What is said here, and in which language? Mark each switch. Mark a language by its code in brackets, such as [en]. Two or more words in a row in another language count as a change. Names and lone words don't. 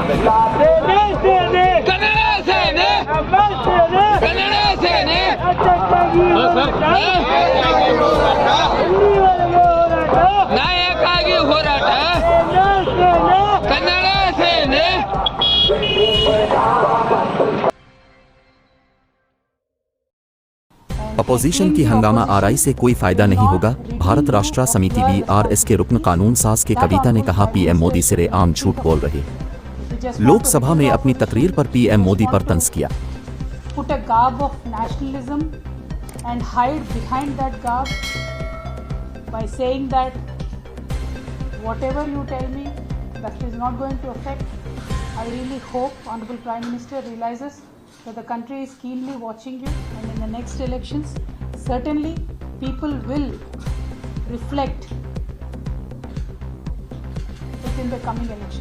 [kn] ನಾಯಕಾಗಿ ಹೋರಾಟ ಕನ್ನಡ ಸೇನೆ [ur] اپوزیشن کی ہنگامہ آرائی سے کوئی فائدہ نہیں ہوگا. بھارت راشٹر سمیتی BRS کے رکن قانون ساز کے کویتا نے کہا، پی ایم مودی سرِعام جھوٹ بول رہے. لوک سبھا میں اپنی تقریر پر پی ایم مودی پر طنز کیا. [en] Put a garb of nationalism and hide behind that garb by saying that whatever you tell me, that is not going to affect. I really hope Honorable Prime Minister realizes that the country is keenly watching you, and in the next elections certainly people will reflect it in the coming elections.